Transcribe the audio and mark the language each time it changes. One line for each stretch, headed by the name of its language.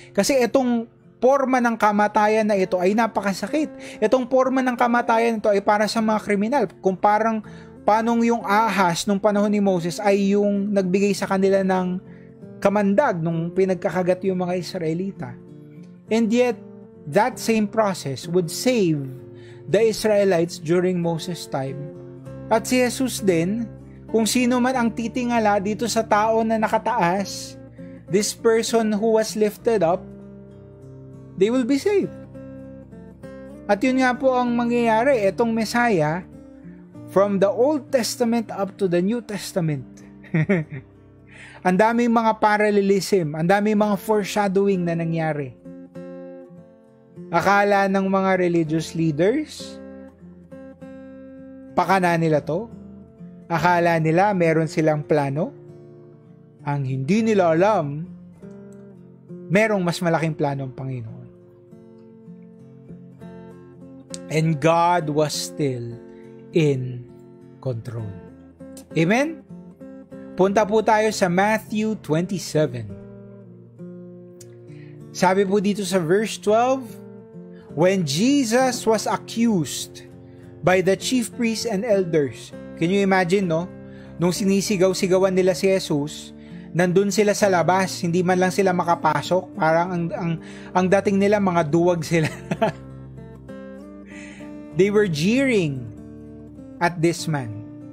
Filipino: Kasi itong forma ng kamatayan na ito ay napakasakit. Itong forma ng kamatayan ito ay para sa mga kriminal. Kung parang paanong yung ahas nung panahon ni Moses ay yung nagbigay sa kanila ng kamandag nung pinagkakagat yung mga Israelita.
English: And yet, that same process would save the Israelites during Moses' time.
Filipino: At si Jesus din, kung sino man ang titingala dito sa tao na nakataas,
English: this person who was lifted up, they will be saved.
Filipino: At yun nga po ang mangyayari, itong Messiah,
English: from the Old Testament up to the New Testament.
Filipino: Ang daming mga parallelism, ang daming mga foreshadowing na nangyari. Akala ng mga religious leaders, pakana nila to. Akala nila meron silang plano. Ang hindi nila alam, merong mas malaking plano ang Panginoon.
English: And God was still in control. Amen?
Filipino: Punta po tayo sa Matthew 27. Sabi po dito sa
English: verse 12, when Jesus was accused by the chief priests and elders. Can you imagine,
Filipino: no? Nung sinisigaw-sigawan nila si Jesus, nandun sila sa labas, hindi man lang sila makapasok. Parang ang dating nila, mga duwag sila.
English: They were jeering at this man.